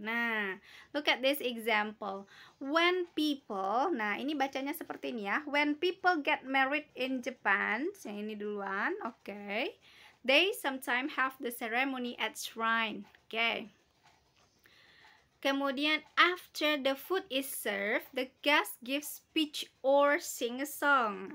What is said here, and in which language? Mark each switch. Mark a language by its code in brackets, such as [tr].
[en] Nah, look at this example. When people, [id] nah ini bacanya seperti ini ya. [en] When people get married in Japan, [id] yang ini duluan, [en] they sometimes have the ceremony at shrine. [id] Kemudian [en] after the food is served, the guest gives speech or sing a song.